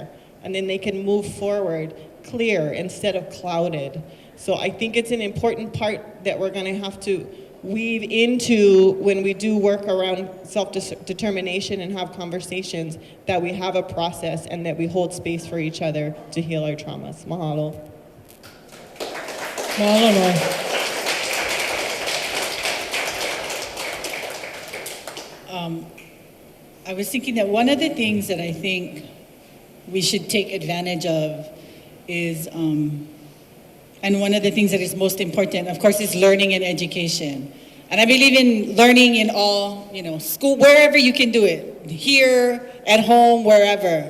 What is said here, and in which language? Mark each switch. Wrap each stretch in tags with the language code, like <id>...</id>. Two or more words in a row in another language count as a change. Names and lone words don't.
<en>And then they can move forward clear instead of clouded. So I think it's an important part that we're gonna have to weave into when we do work around self-determination and have conversations, that we have a process and that we hold space for each other to heal our traumas. Mahalo. Mahalo. I was thinking that one of the things that I think we should take advantage of is, and one of the things that is most important, of course, is learning and education. And I believe in learning in all, you know, school, wherever you can do it, here, at home, wherever.</en>